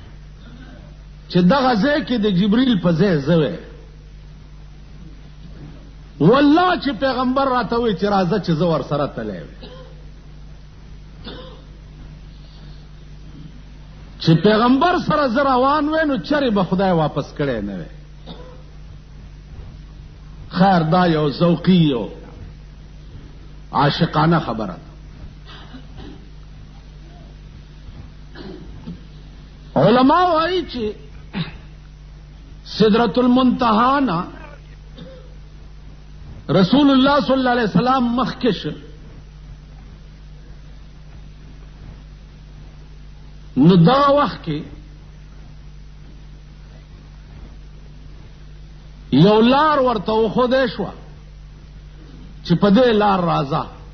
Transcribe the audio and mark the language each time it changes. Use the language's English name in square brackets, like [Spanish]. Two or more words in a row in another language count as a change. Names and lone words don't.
[Pashto] چې دغه ځای کې د جبریل په ځای زه وی والله چې پیغمبر راته وی چې راځه چې زه ور سره تللی چې پیغمبر سره زه روان وې نو چرې به خدای واپس کړی نه وی. خیر دا یو ذوقي او عاشقانه خبره. علماء وایي چې سدرۃ المنتہا نا رسول الله [Arabic] صلی الله علیه وسلم [Pashto] مخکش نو دا وخت کې یو لار ورته وښودی شوه چې په دې لار راځه.